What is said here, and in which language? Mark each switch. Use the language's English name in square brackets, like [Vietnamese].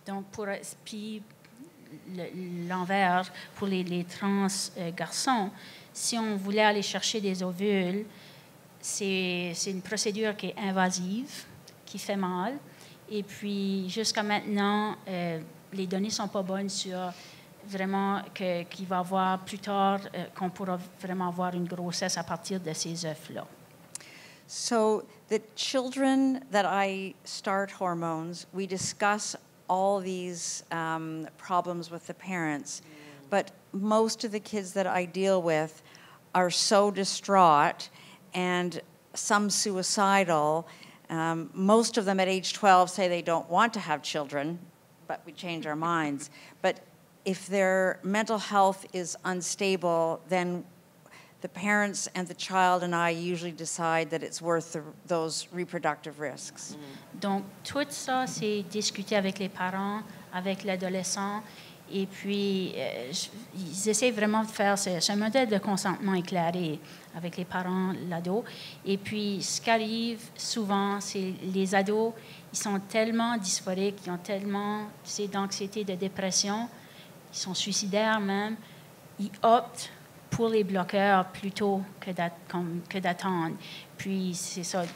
[French] Donc, puis l'envers, pour les trans garçons, si on voulait aller chercher des ovules, c'est une procédure qui est invasive, qui fait mal. Et puis, jusqu'à maintenant, les données ne sont pas bonnes sur vraiment qu'il va y avoir plus tard, qu'on pourra vraiment avoir une grossesse à partir de ces œufs-là. [English] So the children that I start hormones, we discuss all these problems with the parents, but most of the kids that I deal with are so distraught and some suicidal. Most of them at age 12 say they don't want to have children, but we change our minds. But if their mental health is unstable, then the parents and the child and I usually decide that it's worth those reproductive risks. [French] Donc, tout ça, c'est discuter avec les parents, avec l'adolescent, et puis ils essaient vraiment de faire ce modèle de consentement éclairé avec les parents, l'ado. Et puis, ce qui arrive souvent, c'est les ados, ils sont tellement dysphoriques, ils ont tellement d'anxiété, de dépression, ils sont suicidaires même, ils optent pour les bloqueurs plutôt que d'attendre. Puis, c'est ça.